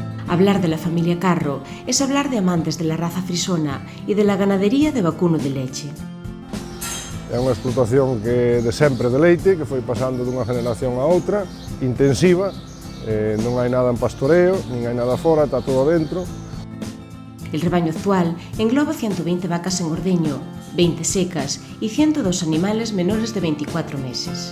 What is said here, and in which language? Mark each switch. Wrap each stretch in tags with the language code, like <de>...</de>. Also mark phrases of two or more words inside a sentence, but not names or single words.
<es>Hablar de la familia Carro es hablar de amantes de la raza frisona y de la ganadería de vacuno de leche.</es> <gl>É unha explotación que de sempre de leite, que foi pasando dunha generación a outra, intensiva, non hai nada en pastoreo, nin hai nada fora, está todo dentro.</gl> <es>El rebaño actual engloba 120 vacas en ordeño, 20 secas e 102 animales menores de 24 meses.</es>